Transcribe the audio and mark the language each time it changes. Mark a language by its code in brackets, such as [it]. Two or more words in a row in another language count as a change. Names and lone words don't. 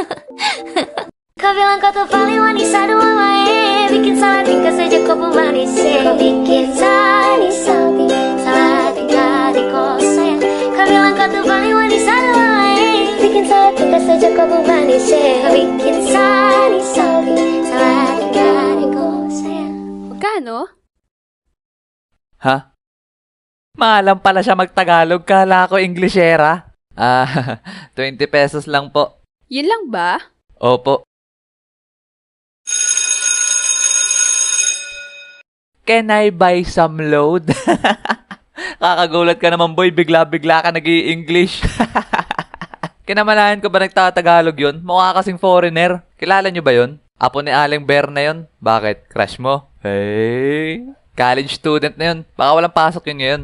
[id] Kau bilang kau tuh paling manis aduh mama bikin salah tingkah saja kau pemanis kau bikin manis salty salah tingkah di kau sayang kau bilang kau tuh paling manis aduh mama bikin salah tingkah saja kau pemanis kau bikin manis salty salah tingkah di kau sayang. [tl] Magkano? Ha? Maalam pala siya magtagalog. Kala ko Englishera. 20 pesos lang po. Yun lang ba? Opo. [en] Can I buy some load? [tl] Kakagulat ka naman boy, bigla-bigla ka nag-i-English. Kinamalayan ko ba nagtatagalog yun? Mukha kasing foreigner. Kilala nyo ba yun? Apo ni Aling Bear na yun? Bakit? Crush mo? Hey, [en] college student [tl] na yun. Baka walang pasok yun ngayon.